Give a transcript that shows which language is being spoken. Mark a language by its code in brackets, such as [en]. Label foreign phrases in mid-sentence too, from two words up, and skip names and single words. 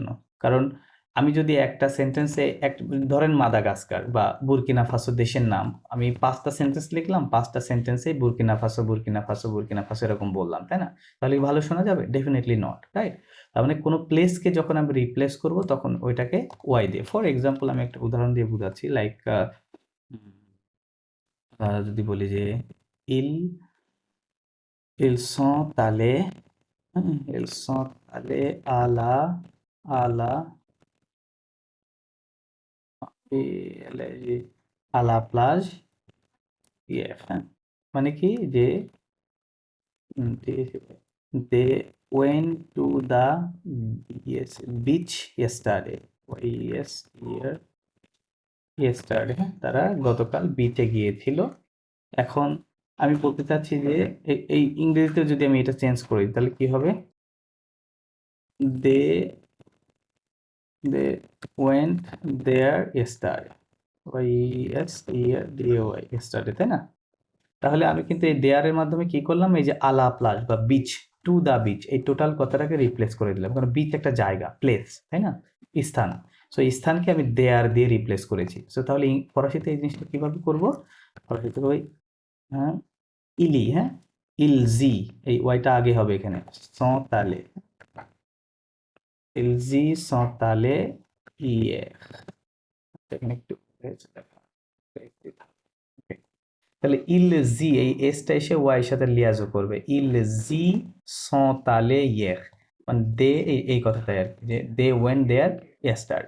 [bn] কারণ আমি যদি একটা সেন্টেন্সে ধরেন মাদাগাস্কার বা বুরকিনা ফাসো দেশের নাম, আমি 5টা সেন্টেন্স লিখলাম, 5টা সেন্টেন্সেই বুরকিনা ফাসো বুরকিনা ফাসো বুরকিনা ফাসো এরকম বললাম, তাই না? তাহলে কি ভালো শোনা যাবে? [en] definitely not, right? [bn] তার মানে কোনো প্লেসকে যখন আমি রিপ্লেস করব তখন ওইটাকে ওয়াই দিয়ে। [en] for example [bn] আমি একটা উদাহরণ দিয়ে বুঝাচ্ছি, লাইক যদি বলি যে [fr] ils ils sont allés, ils sont allés à la plage hier, [bn] হ্যাঁ, মানে কি যে [en] they went to the beach yesterday, yesterday, [bn] হ্যাঁ, তারা গতকাল বিচে গিয়েছিল। এখন আমি বলতে চাচ্ছি যে এই ইংরেজিতে যদি আমি এটা চেঞ্জ করি তাহলে কি হবে? [en] they went there yesterday, yesterday, [bn] তাই না? তাহলে আমি কিন্তু এই দেয়ারের মাধ্যমে কি করলাম? এই যে [fr] à la plage [bn] বা বিচ, [en] to the beach, [bn] এই টোটাল কথাটাকে রিপ্লেস করে দিলাম, কারণ বিচ একটা জায়গা, প্লেস, তাই না, স্থান। সো স্থানকে আমি দেয়ার দিয়ে রিপ্লেস করেছি। সো তাহলে ফরাসিতে এই জিনিসটা কিভাবে করব? ফরাসিতে ওই, হ্যাঁ, ইলি, হ্যাঁ, ইলজি, এই ওয়াইটা আগে হবে এখানে, সঁতালে, [fr] ils y sont allés hier, [bn] এখানে একটু তাহলে ইল জি, এই এসটা এসে ওয়াই এর সাথে লিয়াজো করবে, [fr] ils y sont allés hier, [bn] মানে দে, এই কথাটাই আর কি, যে [en] they went there yesterday.